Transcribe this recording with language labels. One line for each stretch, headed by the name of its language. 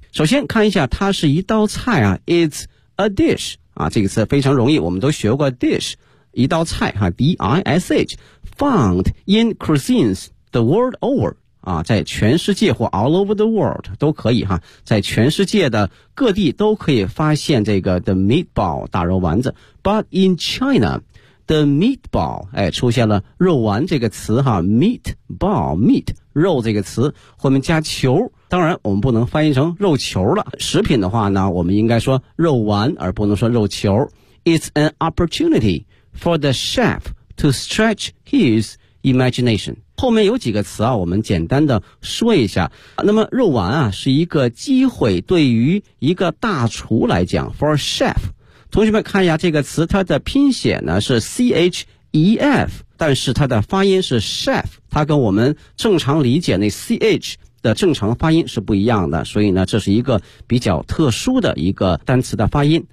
Chinese: 首先看一下，它是一道菜啊，
English: It's a dish
Chinese: 啊，这个词非常容易，我们都学过 dish，一道菜哈 ,D-I-S-H,
English: found in cuisines the world over,
Chinese: 啊，在全世界或
English: all over the world
Chinese: 都可以哈，在全世界的各地都可以发现这个
English: the meatball,
Chinese: 大肉丸子。
English: But in China, the meatball,
Chinese: 哎，出现了肉丸这个词哈 ,meatball, meat, 肉这个词，后面加球，当然我们不能翻译成肉球了。食品的话呢，我们应该说肉丸而不能说肉球。
English: It's an opportunity,for the chef to stretch his imagination.
Chinese: 后面有几个词啊，我们简单的说一下。那么肉丸啊，是一个机会，对于一个大厨来讲 ,
English: for chef.
Chinese: 同学们看一下这个词，它的拼写呢是 chef, 但是它的发音是 chef, 它跟我们正常理解那 ch的正常发音是不一样的，所以呢这是一个比较特殊的一个单词的发音。